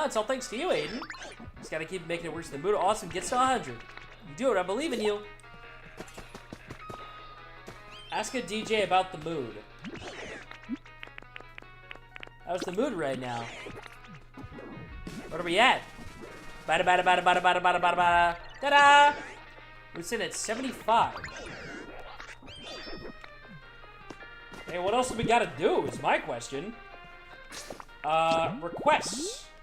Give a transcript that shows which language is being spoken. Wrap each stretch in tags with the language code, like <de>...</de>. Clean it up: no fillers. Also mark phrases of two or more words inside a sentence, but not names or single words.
<en>It's all thanks to you, Aidan. Just gotta keep making it worse. The mood awesome gets to 100. You do it, I believe in you. Ask a DJ about the mood. How's the mood right now? What are we at? Bada bada bada bada bada bada bada bada. Ta-da! We're sitting at 75. Hey, what else do we gotta do is my question. Requests.</en>